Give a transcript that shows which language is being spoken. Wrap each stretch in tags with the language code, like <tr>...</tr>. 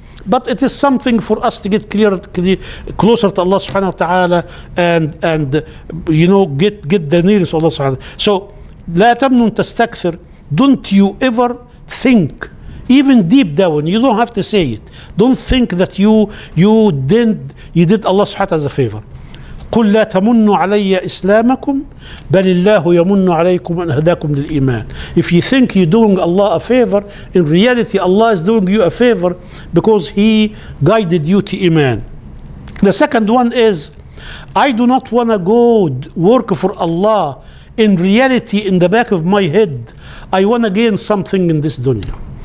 <en>But it is something for us to get closer to Allah subhanahu wa ta'ala and you know, get the nearest Allah subhanahu wa ta'ala. So</en> <ar>لا تمنن تستكثر,</ar> <en>don't you ever think, even deep down, you don't have to say it, don't think that you did Allah subhanahu wa ta'ala a favor.</en> <ar>قل لا تمنوا علي إسلامكم بل الله يمن عليكم أن هداكم للإيمان.</ar> <en>If you think you're doing Allah a favor, in reality Allah is doing you a favor because He guided you to Iman. The second one is, I do not want to go work for Allah. In reality, in the back of my head, I want to gain something in this dunya.</en>